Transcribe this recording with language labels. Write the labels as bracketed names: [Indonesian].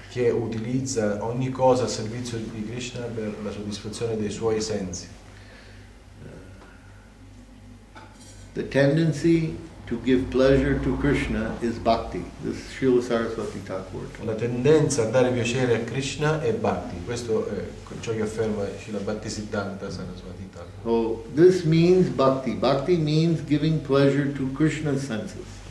[Italian] che utilizza ogni cosa a servizio di Krishna per la soddisfazione dei suoi sensi. [English] The tendency to give pleasure to Krishna is bhakti. This is Srila Saraswati Thakur. [Italian] La tendenza a dare piacere a Krishna è bhakti, questo è ciò che afferma Srila Bhaktisiddhanta Saraswati Thakur. [English] So this means bhakti. Bhakti means giving pleasure to Krishna's senses.